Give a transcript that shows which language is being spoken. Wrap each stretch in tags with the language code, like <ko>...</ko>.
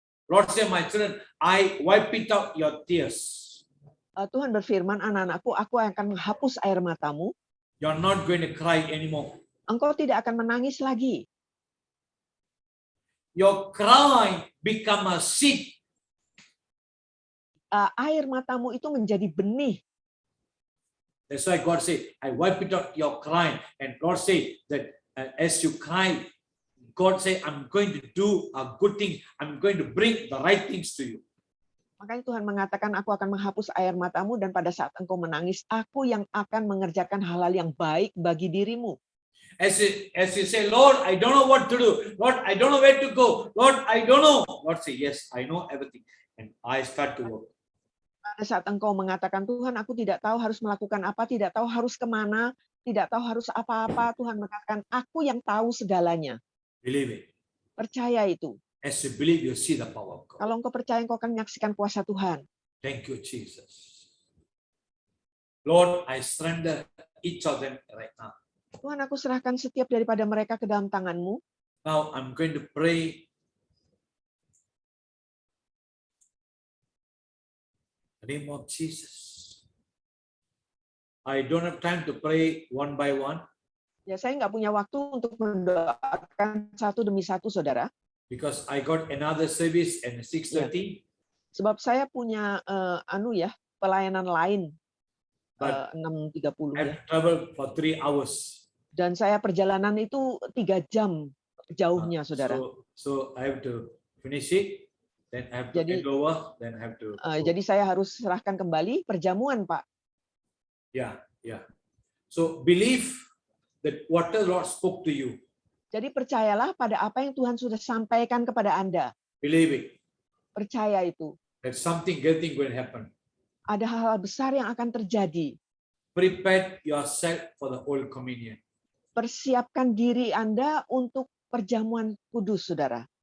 <en>Lord say, my children, I wipe it out your tears.</en> <id>Tuhan berfirman, anak-anakku, aku akan menghapus air matamu.</id> <en>You're not going to cry anymore.</en> <id>Engkau tidak akan menangis lagi.</id> <en>Your cry become a seed.</en> <id>Air matamu itu menjadi benih.</id> <en>That's why God say, I wipe it out your crying. And Lord say that as you cry, God say, I'm going to do a good thing. I'm going to bring the right things to you.</en> <id>Makanya Tuhan mengatakan, aku akan menghapus air matamu dan pada saat engkau menangis, aku yang akan mengerjakan hal-hal yang baik bagi dirimu.</id> <en>As you say, Lord, I don't know what to do. Lord, I don't know where to go. Lord, I don't know. Lord say, yes, I know everything. And I start to work.</en> <id>Pada saat engkau mengatakan, Tuhan, aku tidak tahu harus melakukan apa, tidak tahu harus kemana, tidak tahu harus apa-apa, Tuhan mengatakan, aku yang tahu segalanya.</id> <en>Believe it.</en> <id>Percaya itu.</id> <en>As you believe, you see the power of God.</en> <id>Kalau engkau percaya, engkau akan menyaksikan kuasa Tuhan.</id> <en>Thank you, Jesus. Lord, I surrender each of them right now.</en> <id>Tuhan, aku serahkan setiap daripada mereka ke dalam tangan-Mu.</id> <en>Now I'm going to pray. In the name of Jesus. I don't have time to pray one by one.</en> <id>Ya, saya nggak punya waktu untuk mendoakan satu demi satu, saudara.</id> <en>Because I got another service at 6:30.</en> <id>Sebab saya punya pelayanan lain</id> <en>But 6.30 I have</en> <id>ya.</id> <en>to travel for 3 hours.</en> <id>Dan saya perjalanan itu 3 jam jauhnya, saudara.</id> <en>So I have to finish it, then I have to hand over, then I have to.</en> <id>Jadi saya harus serahkan kembali perjamuan, Pak.</id> <en>Yeah. So believe that what the Lord spoke to you.</en> <id>Jadi percayalah pada apa yang Tuhan sudah sampaikan kepada Anda.</id> <en>Believe it.</en> <id>Percaya itu.</id> <en>That something great thing going to happen.</en> <id>Ada hal-hal besar yang akan terjadi.</id> <en>Prepare yourself for the Holy Communion.</en> <id>Persiapkan diri Anda untuk perjamuan kudus, saudara.</id>